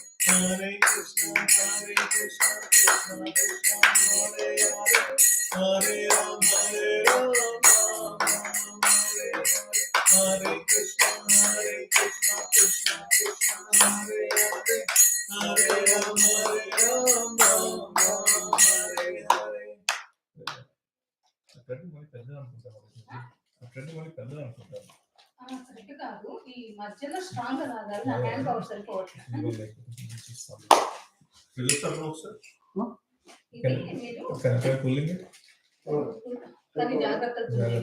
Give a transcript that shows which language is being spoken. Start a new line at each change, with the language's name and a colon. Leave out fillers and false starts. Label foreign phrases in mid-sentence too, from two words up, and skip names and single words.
Sanskrit: हरे कृष्ण, कृष्ण कृष्ण, हरे हरे, हरे राम, हरे हरे कृष्ण, कृष्ण कृष्ण, हरे हरे, हरे राम, हरे हरे.
Telugu: కరెక్ట్ కాదు ఈ మధ్యలో స్ట్రాంగ్ రాగాలి నా
English: hand power
Telugu: సరిపోవట్లేదు ఇది మీరు కానీ జాగ్రత్తగా